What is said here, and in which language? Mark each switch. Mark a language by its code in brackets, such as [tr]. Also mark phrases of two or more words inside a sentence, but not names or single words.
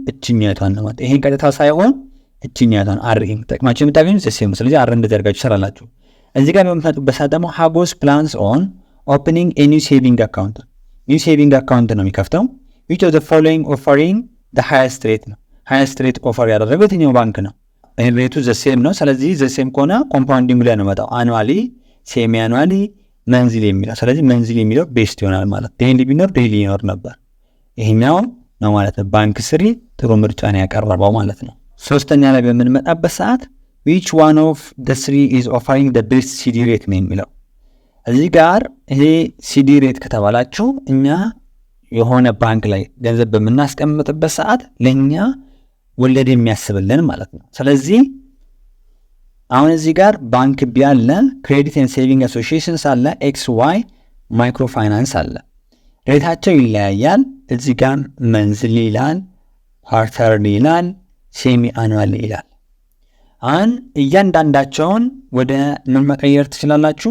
[am] እችኛቷን ነው ማለት ይሄን ቀጥታ ሳይሆን እችኛቷን አርኢን ተጠቅማችሁ የምታገኙት ዘሴም። ስለዚህ አር እንደዚህ አድርጋችሁ ሰራላችሁ። እዚህ ጋር በመጣበት ሰዓት ደግሞ ሃጎስ [en] plans on opening a new saving account new saving account [am] ኒው ሴቪንግ አካውንት ነው የሚከፍተው። [en] which of the following offering the highest rate [am] ነው? [en] highest rate [am] ኦፈር ያደረገው የትኛው ባንክ ነው? ሬቱ ዘሴም ነው። ስለዚህ ዘሴም ከሆነ ኮምፓውንዲንግ ላይ ነው መጣው [en] annually, semi annually, monthly [am] የሚለው። ስለዚህ መንዝሊ የሚለው ቤስት ይሆናል ማለት ዴይሊ ቢኖር ዴይሊ ይኖር ነበር። ይሄኛው ነው ማለት ነው [en] bank three [am] ጥሩ ምርጫ ነው ያቀረበው ማለት ነው። ሶስተኛ ላይ በምንመጣበት ሰዓት [en] which one of the three is offering the best CD rate [am] ነው የሚለው። እዚህ ጋር ይሄ [en] CD rate [am] ከተባላችሁ እኛ የሆነ ባንክ ላይ ገንዘብ በምናስቀምጥበት ሰዓት ለኛ ወለድ የሚያስብልን ማለት ነው። ስለዚህ አሁን እዚህ ጋር [en] bank B [am] አለ፣ [en] credit and saving associations [am] አለ፣ [en] XY micro finance [am] አለ። ሬታቸው ይለያያል። እዚህ ጋር መንዝሊ ይላል፣ ኳርተርሊ ይላል፣ [en] semi annual [am] ይላል። አሁን እያንዳንዳቸውን ወደ ምን መቀየር ትችላላችሁ?